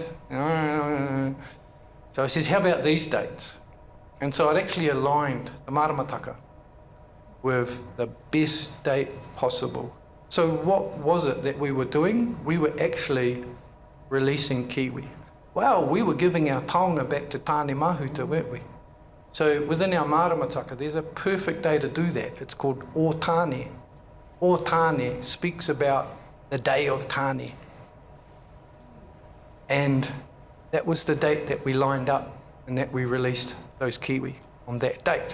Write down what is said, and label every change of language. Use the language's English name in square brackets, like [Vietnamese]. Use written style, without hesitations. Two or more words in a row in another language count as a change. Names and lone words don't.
[English] So I says, how about these dates? And so I'd actually aligned the maramataka with the best date possible. So what was it that we were doing? We were actually releasing kiwi. Well, we were giving our taonga back to tāne mahuta, weren't we? So within our maramataka, there's a perfect day to do that. It's called O Tāne. O Tāne speaks about the day of Tāne. And that was the date that we lined up and that we released those kiwi on that date.